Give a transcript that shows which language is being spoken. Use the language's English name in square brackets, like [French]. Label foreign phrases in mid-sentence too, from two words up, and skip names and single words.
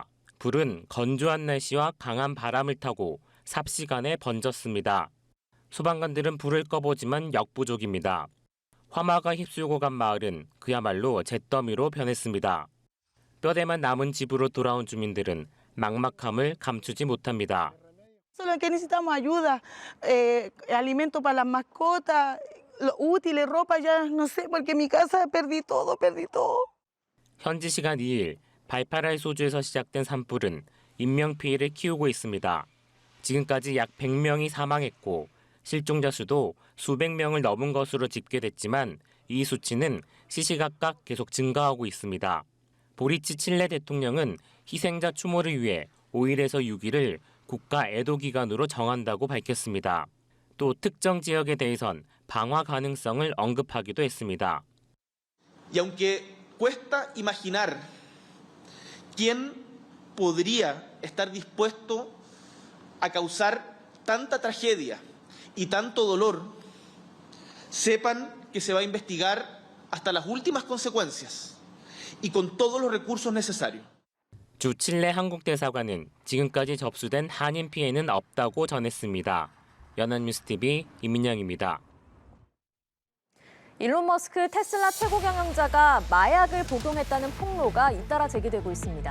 [Korean] 불은 건조한 날씨와 강한 바람을 타고 삽시간에 번졌습니다. 소방관들은 불을 꺼보지만 역부족입니다. 화마가 휩쓸고 간 마을은 그야말로 잿더미로 변했습니다. 뼈대만 남은 집으로 돌아온 주민들은 막막함을 감추지 못합니다. [Spanish] Solo que necesitamos ayuda, alimento para las mascotas, los útiles, ropa, ya no sé, porque mi casa perdí todo. [Korean] 현지 시간 2일 발파랄 소주에서 시작된 산불은 인명피해를 키우고 있습니다. 지금까지 약 100명이 사망했고 실종자 수도 수백 명을 넘은 것으로 집계됐지만 이 수치는 시시각각 계속 증가하고 있습니다. 보리치 칠레 대통령은 희생자 추모를 위해 5일에서 6일을 국가 애도기간으로 정한다고 밝혔습니다. 또 특정 지역에 대해선 방화 가능성을 언급하기도 했습니다. [Spanish] Y aunque cuesta imaginar quién podría estar dispuesto a causar tanta tragedia y tanto dolor, sepan que se va a investigar hasta las últimas consecuencias y con todos los recursos necesarios. [Korean] 주 칠레 한국 대사관은 지금까지 접수된 한인 피해는 없다고 전했습니다. 연합뉴스TV 임민영입니다. 일론 머스크 테슬라 최고 경영자가 마약을 복용했다는 폭로가 잇따라 제기되고 있습니다.